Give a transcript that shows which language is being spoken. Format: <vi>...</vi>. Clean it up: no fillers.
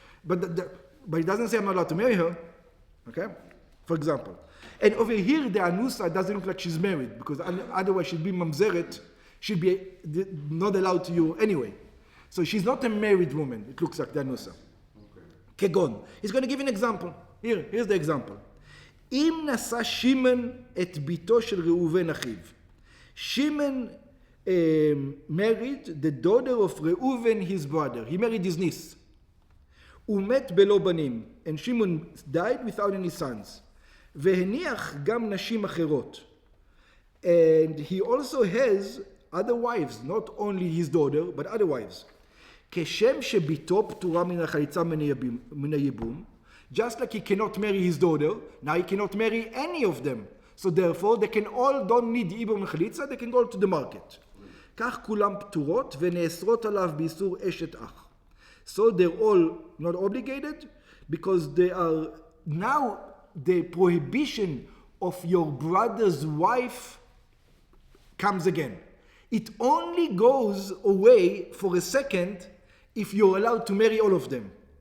<en>But it doesn't say I'm not allowed to marry her. Okay? For example. And over here, the anusa doesn't look like she's married, because otherwise she'd be mamzeret. She'd be not allowed to you anyway. So she's not a married woman, it looks like the anusa. Kegon. He's going to give an example. Here's the example.</en> <he>אם נשא שמן את ביתו של ראובן אחיו.</he> <en>Shimon married the daughter of Reuven, his brother. He married his niece.</en> <he>הוא מת בלא בנים.</he> <en>And Shimon died without any sons.</en> <he>והניח גם נשים אחרות.</he> <en>And he also has other wives, not only his daughter, but other wives.</en> <he>כשם שביתו פטורה מן החליצה מן הייבום,</he> <en>just like he cannot marry his daughter, now he cannot marry any of them. So therefore, they can all don't need ייבום וחליצה, they can go to the market.</en> <he>כך כולם פטורות ונאסרות עליו באיסור אשת אח.</he> <en>So they're all not obligated, because they are now the prohibition of your brother's wife comes again. It only goes away for a second if you're allowed to marry all of them.</en>